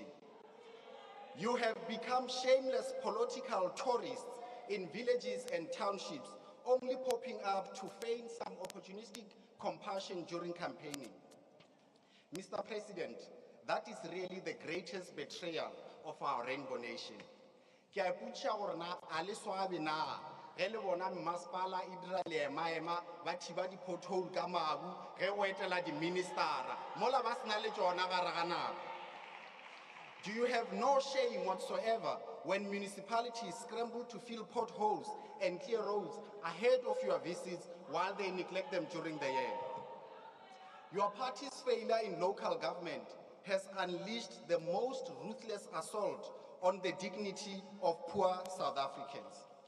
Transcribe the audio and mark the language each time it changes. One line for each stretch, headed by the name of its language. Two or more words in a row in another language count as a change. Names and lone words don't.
English: You have become shameless political tourists in villages and townships, only popping up to feign some opportunistic compassion during campaigning. Mr. President, that is really the greatest betrayal of our rainbow nation.
Northern Sotho: Ke a ipotša gore na a le swabe na ge le bona mmasepala e dira leemaema ba thiba di-pothole ka mabu ge go etela di-ministera mola ba sena le tšona gare ga nako.
English: Do you have no shame whatsoever when municipalities scramble to fill potholes and clear roads ahead of your visits while they neglect them during the year? Your party's failure in local government has unleashed the most ruthless assault on the dignity of poor South Africans.